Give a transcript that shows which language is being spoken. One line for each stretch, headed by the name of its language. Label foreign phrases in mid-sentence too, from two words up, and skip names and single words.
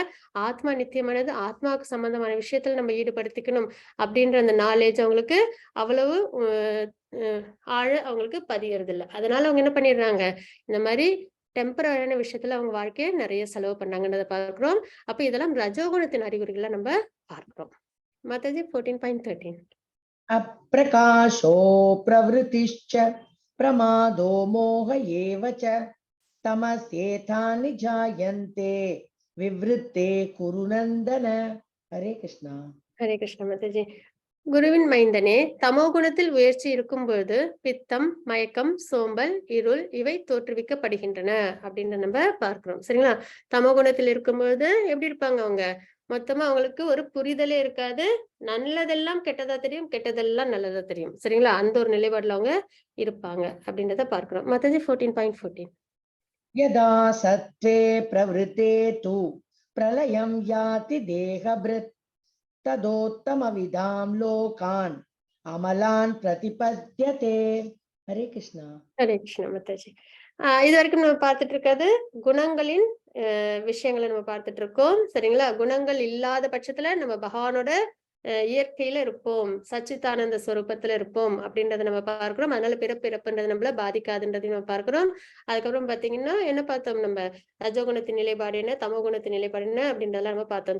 Tamil: ஆத்மா நித்தியமானது, ஆத்மாவுக்கு சம்பந்தமான விஷயத்துல நம்ம ஈடுபடுத்திக்கணும் அப்படின்ற அந்த நாலேஜ் அவங்களுக்கு அவ்வளவு ஆழ அவங்களுக்கு பதியறது இல்ல. அதனால அவங்க என்ன பண்ணிடுறாங்க, இந்த மாதிரி டெம்பரரியான விஷயத்துல அவங்க வாழ்க்கையை நிறைய செலவு பண்ணாங்கன்றத பார்க்கிறோம். அப்ப இதெல்லாம் ரஜோகுணத்தின் அறிகுறிகளை நம்ம பார்க்கிறோம். மாதாஜி 14.13.
Sanskrit: अप्रकाशो प्रवृत्तिश्च प्रमादो मोह एव च तमसेतानि जायन्ते विवृत्ते कुरु नन्दन. हरे कृष्णा. हरे कृष्ण
Tamil: மாதாஜி. குருவின் மைந்தனே, தமோ குணத்தில் உயர்ச்சி இருக்கும் பொழுது பித்தம், மயக்கம், சோம்பல், இருள் இவை தோற்றுவிக்கப்படுகின்றன அப்படின்னு நம்ம பார்க்கிறோம். சரிங்களா? தமோ குணத்தில் இருக்கும்பொழுது எப்படி இருப்பாங்க அவங்க? மொத்தமா அவங்களுக்கு ஒரு புரிதலே இருக்காது. நல்லதெல்லாம் கெட்டதா தெரியும், கெட்டதெல்லாம் நல்லதா தெரியும். சரிங்களா? அந்த ஒரு நிலைப்பாடுல அவங்க இருப்பாங்க அப்படின்றத பார்க்கிறோம். மாதாஜி 14.14.
Sanskrit: यदा सत्त्वे प्रवृते तु प्रलयं याति देहभृत् तदोत्तमविदां लोकान् अमलान् प्रतिपद्यते. हरे कृष्णा. हरे कृष्ण
Tamil: மாதாஜி. இது வரைக்கும் நம்ம பார்த்துட்டு இருக்கிறது குணங்களின் விஷயங்களை நம்ம பார்த்துட்டு இருக்கோம். சரிங்களா? குணங்கள் இல்லாத பட்சத்துல நம்ம பகவானோட இயற்கையில இருப்போம், சச்சிதானந்த ஸ்வரூபத்துல இருப்போம் அப்படின்றத நம்ம பார்க்கிறோம். அதனால பிறப்புன்றது நம்மள பாதிக்காதுன்றதையும் நம்ம பார்க்கிறோம். அதுக்கப்புறம் பாத்தீங்கன்னா என்ன பார்த்தோம் நம்ம, ரஜோகுணத்தின் நிலைப்பாடு என்ன, தமோ குணத்தின் நிலைப்பாடு என்ன அப்படின்றதெல்லாம் நம்ம பார்த்தோம்.